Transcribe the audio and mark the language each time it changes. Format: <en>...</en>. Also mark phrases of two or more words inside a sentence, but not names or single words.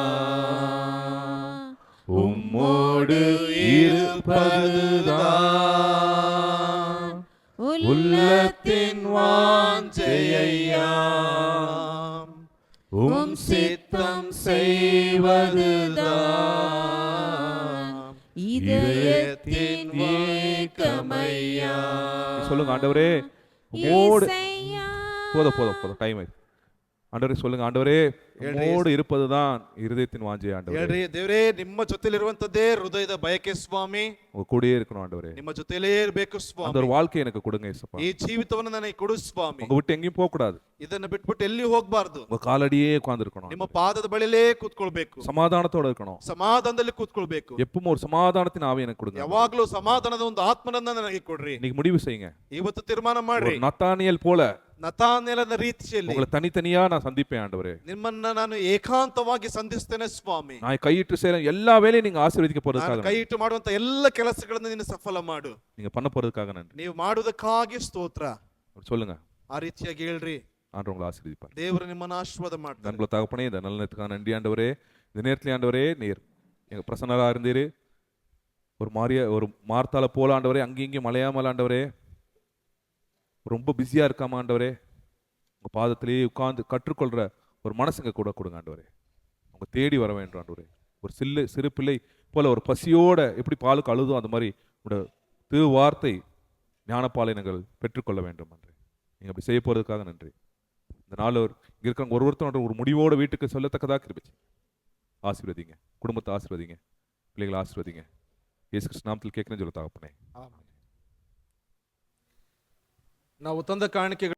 <ta>உம்மோடு இருப்பதுதான் உள்ளத்தின் வாஞ்சையா, உம் சித்தம் செய்வதுதான் இதயத்தின் ஏக்கமையா. சொல்லுங்க, ஆண்டவரே உம்மோடு போதும் டைம் ஆயிடுச்சு. ஆண்டவரே சொல்லுங்க, ஆண்டவரே உம்மோடு இருப்பதுதான் இருதயத்தின் வாஞ்சை ஆண்டவரே.</ta> <kn>ಹೇಳ್ರಿ, ದೇವರೇ ನಿಮ್ಮ ಜೊತೆಲಿರುವಂತದ್ದೇ ಹೃದಯದ ಬಯಕೆ ಸ್ವಾಮಿ.</kn> <ta>உங்க கூடயே இருக்கணும் ஆண்டவரே.</ta> <kn>ನಿಮ್ಮ ಜೊತೆಲೇ ಇರಬೇಕು</kn> <ta>அந்த</ta> <kn>ಸ್ವಾಮಿ.</kn> <ta>ஒரு வாழ்க்கை எனக்கு கொடுங்க இயேசுப்பா.</ta> <kn>ಈ ಜೀವಿತವನ್ನು ನನಗೆ ಕೊಡು ಸ್ವಾಮಿ.</kn> <ta>உங்க விட்டு எங்கேயும் போக கூடாது.</ta> <kn>ಇದನ್ನ ಬಿಟ್ಬಿಟ್ಟು ಎಲ್ಲಿ ಹೋಗ್ಬಾರ್ದು.</kn> <ta>உங்க காலடியே உட்கார்ந்து இருக்கணும்.</ta> <kn>ನಿಮ್ಮ ಪಾದದ ಬಳಿಲೇ ಕೂತ್ಕೊಳ್ಬೇಕು.</kn> <ta>சமாதானத்தோட இருக்கணும்.</ta> <kn>ಸಮಾಧಾನದಲ್ಲಿ ಕೂತ್ಕೊಳ್ಬೇಕು.</kn> <ta>எப்பவும் ஒரு சமாதானத்தின் ஆவி எனக்கு கொடுங்க.</ta> <kn>ಯಾವಾಗ್ಲೂ ಸಮಾಧಾನದ ಒಂದು ಆತ್ಮನನ್ನ ನನಗೆ ಕೊಡ್ರಿ.</kn> <ta>இன்னைக்கு முடிவு செய்யுங்க.</ta> <kn>ಇವತ್ತು ತೀರ್ಮಾನ ಮಾಡ್ರಿ.</kn> <ta>ஒரு நத்தானியேல் போல</ta> <kn>ನತಾನೇಲನ ರೀತಿಯಲ್ಲಿ</kn> <ta>உங்களை தனித்தனியா நான் சந்திப்பேன் ஆண்டவரே.</ta> <kn>ನಿಮ್ಮನ್ನ ನಾನು ಏಕಾಂತವಾಗಿ ಸಂಧಿಸ್ತೇನೆ ಸ್ವಾಮಿ.</kn> <ta>நான் கையிட்டு செய்ற எல்லா வேலையும் நீங்க ஆசீர்வதிக்க போறதுக்காக,</ta> <kn>ಕೈ ಇಟ್ಟು ಮಾಡುವಂತ ಎಲ್ಲ ಕೆಲಸಗಳನ್ನು ನೀನು ಸಫಲ ಮಾಡು.</kn> <ta>நீங்க பண்ண போறதுக்காக நன்றி.</ta> <kn>ನೀವು ಮಾಡುವುದಕ್ಕಾಗಿ ಸ್ತೋತ್ರ.</kn> <ta>சொல்லுங்க,</ta> <kn>ಆ ರೀತಿಯಾಗಿ ಹೇಳ್ರಿ.</kn> <ta>ஆண்டவர் உங்களை ஆசீர்வதிப்பார்.</ta> <kn>ದೇವರು ನಿಮ್ಮನ್ನ ಆಶೀರ್ವಾದ ಮಾಡ್ತಾನೆ.</kn> <ta>நண்புல தகப்பனே, இந்த நல்ல நேரத்துக்காக நன்றி ஆண்டவரே. இந்த நேரத்துல ஆண்டவரே நீர் எங்க பிரசன்னரா இருந்தீரு. ஒரு மார்த்தால போல ஆண்டவரே, அங்கேயும் இங்கேயும் மலையாமல் ஆண்டவரே, ரொம்ப பிஸியா இருக்காம ஆண்டவரே, உங்க பாதத்திலேயே உட்கார்ந்து கற்றுக்கொள்ற ஒரு மனசுங்க கூட கொடுங்க ஆண்டவரே. உங்க தேடி வர வேண்டும் ஆண்டவரே. ஒரு சிறு பிள்ளை போல ஒரு பசியோட எப்படி பாலுக்கு அழுதோ அந்த மாதிரி உங்களோட திரு வார்த்தை ஞானப்பாலை நாங்கள் பெற்றுக்கொள்ள வேண்டும் ஆண்டவரே. நீங்க அப்படி செய்ய போறதுக்காக நன்றி. இந்த நாள் இங்க இருக்கிறவங்க ஒருத்தரோட ஒரு முடிவோட வீட்டுக்கு சொல்லத்தக்கதாக கிருபை ஆசீர்வதிங்க. குடும்பத்தை ஆசீர்வதிங்க. பிள்ளைகளை ஆசீர்வதிங்க. இயேசு கிறிஸ்து நாமத்தில் கேட்கிறேன்னு சொல்ல தகப்பனே.</ta> <kn>ನಾವು ತಂದ ಕಾಣಿಕೆಗಳು</kn>